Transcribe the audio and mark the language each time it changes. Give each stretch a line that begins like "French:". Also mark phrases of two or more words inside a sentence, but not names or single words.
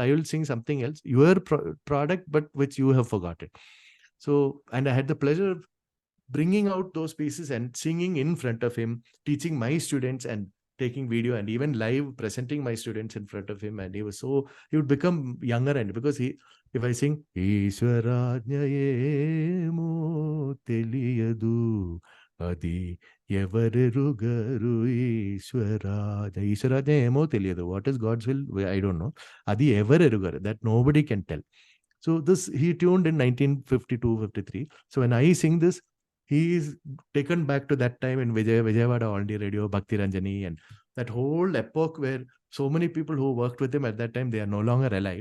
English: I will sing something else, your product, but which you have forgotten. So, and I had the pleasure of bringing out those pieces and singing in front of him, teaching my students and taking video and even live presenting my students in front of him. And he would become younger. And because if I sing,
Telugu: ఈశ్వరాజ్ఞయేమో తెలియదు అది ఎవరెరుగరు ఈశ్వరాజ్ఞయేమో తెలియదు.
English: What is God's will? I don't know.
Telugu: అది ఎవరెరుగరు.
English: That nobody can tell. So he tuned in 1952, 53. So when I sing this, he is taken back to that time in Vijayawada All India Radio, Bhakti Ranjani, and that whole epoch where so many people who worked with him at that time, they are no longer alive.